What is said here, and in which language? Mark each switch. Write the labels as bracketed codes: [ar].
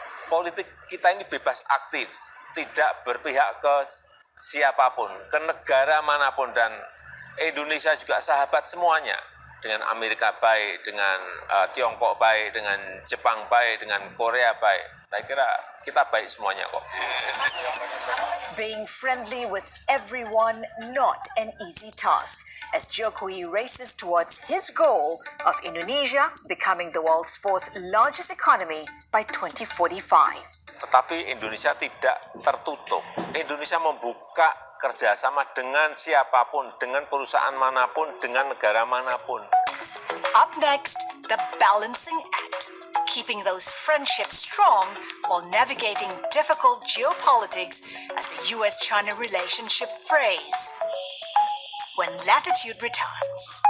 [id] Politik kita ini bebas aktif, tidak berpihak ke siapapun, ke negara manapun, dan Indonesia juga sahabat semuanya. Dengan Amerika baik, dengan Tiongkok baik, dengan Jepang baik, dengan Korea baik. Saya kira kita baik semuanya kok. [en] Being friendly with everyone, not an easy task, as Jokowi races towards his goal of Indonesia becoming the world's 4th largest economy by 2045. [id] Tetapi Indonesia tidak tertutup. Indonesia membuka kerjasama dengan siapapun, dengan perusahaan manapun, dengan negara manapun. [en] Up next, the balancing act, keeping those friendships strong while navigating difficult geopolitics as the US-China relationship frays. When Latitude returns.